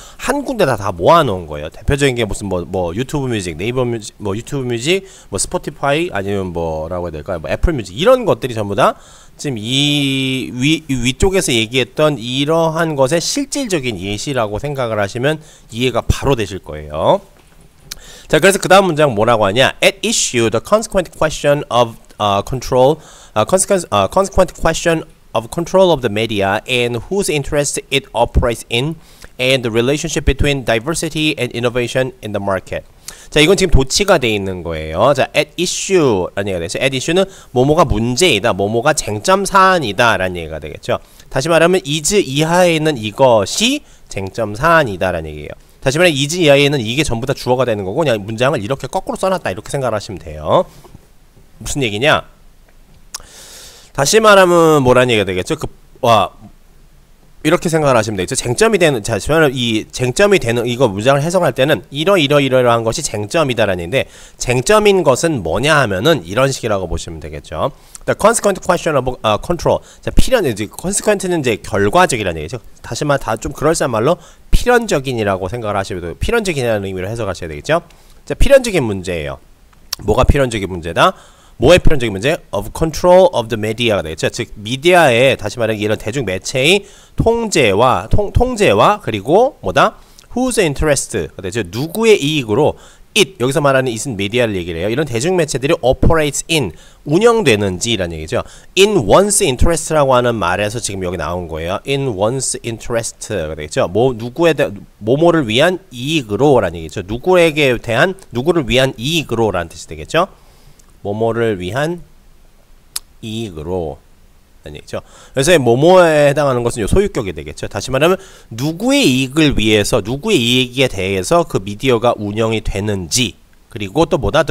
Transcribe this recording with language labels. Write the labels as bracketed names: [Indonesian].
[Korean] 한 군데다 다 모아놓은 거예요. 대표적인 게 무슨 뭐 유튜브 뮤직, 네이버 뮤직, 뭐 유튜브 뮤직, 뭐 스포티파이, 아니면 뭐라고 해야 될까요? 뭐 애플 뮤직, 이런 것들이 전부 다 지금 이 위쪽에서 얘기했던 이러한 것의 실질적인 예시라고 생각을 하시면 이해가 바로 되실 거예요. 자, 그래서 그 다음 문장 뭐라고 하냐? [English] At issue, the consequent question of consequent question of control of the media and whose interest it operates in, and the relationship between diversity and innovation in the market. [Korean] 자, 이건 지금 도치가 돼 있는 거예요. 자, [English] at issue [Korean] 라는 얘기가 되죠. [English] at issue [Korean] 는 뭐뭐가 문제이다, 뭐뭐가 쟁점 사안이다 라는 얘기가 되겠죠. 다시 말하면 is 이하에 있는 이것이 쟁점 사안이다 라는 얘기예요. 다시 말하면 is 이하에 있는 이게 전부 다 주어가 되는 거고, 그냥 문장을 이렇게 거꾸로 써놨다 이렇게 생각을 하시면 돼요. 무슨 얘기냐? 다시 말하면 뭐라는 얘기가 되겠죠? 이렇게 생각을 하시면 되겠죠. 쟁점이 되는, 자, 이 쟁점이 되는, 이거 문장을 해석할 때는 이러이러한 것이 쟁점이다라는 얘기인데, 쟁점인 것은 뭐냐 하면은 이런 식이라고 보시면 되겠죠. [English] The consequent question of control. [Korean] 자, consequent는 이제 결과적이라는 얘기죠. 다시 말, 다 좀 그럴싸한 말로 필연적인이라고 생각을 하시면 돼요. 필연적인이라는 의미로 해석하셔야 되겠죠. 자, 필연적인 문제예요. 뭐가 필연적인 문제다? 뭐의 필연적인 문제? [English] Of control of the media가 되겠죠. [Korean] 즉 미디어의, 다시 말하면 이런 대중 매체의 통제와 그리고 뭐다? [English] Whose interest [Korean] 가 되죠. 누구의 이익으로 it, 여기서 말하는 it은 미디어를 얘기를 해요. 이런 대중 매체들이 [English] operates in, [Korean] 운영되는지라는 얘기죠. [English] In one's interest [Korean] 라고 하는 말에서 지금 여기 나온 거예요. [English] In one's interest가 되겠죠. [Korean] 뭐뭐를 위한 이익으로라는 얘기죠. 누구를 위한 이익으로라는 뜻이 되겠죠. 뭐뭐를 위한 이익으로 아니죠. 그래서 뭐뭐에 해당하는 것은 소유격이 되겠죠. 다시 말하면 누구의 이익을 위해서, 누구의 이익에 대해서 그 미디어가 운영이 되는지, 그리고 또 뭐다?